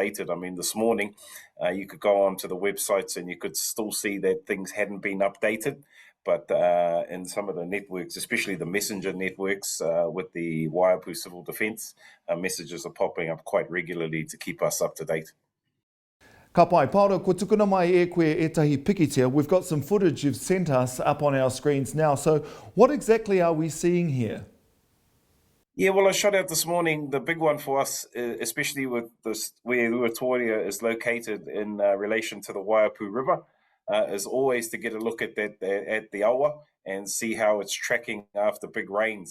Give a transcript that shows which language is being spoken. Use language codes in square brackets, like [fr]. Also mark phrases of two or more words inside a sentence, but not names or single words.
[en] I mean, this morning you could go on to the websites and you could still see that things hadn't been updated. But in some of the networks, especially the messenger networks with the Waiapu Civil Defence, messages are popping up quite regularly to keep us up to date. [mi] Ka pai, Paora, ko tukuna mai e koe e tahi pikitia. [en] We've got some footage you've sent us up on our screens now. So what exactly are we seeing here? Yeah, well, I shot out this morning. The big one for us, especially with this, where Ruatoria is located in relation to the Waiapu River, is always to get a look at that at the awa and see how it's tracking after big rains.